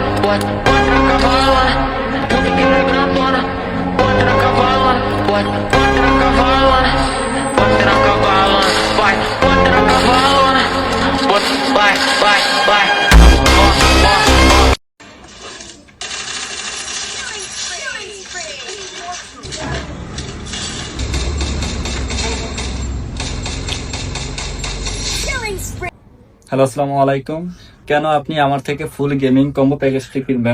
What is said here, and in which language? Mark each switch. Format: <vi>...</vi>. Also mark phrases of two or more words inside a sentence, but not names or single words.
<pt>Quatro cavalos, quatro cavalos, quatro cavalos, quatro cavalos, vai, quatro cavalos, vai.</pt> <ar>হ্যালো, السلام عليكم.</ar> <bn>কেন আপনি আমার থেকে</bn> <en>full gaming combo</en> <bn>প্যাকেজটি কিনবেন?</bn>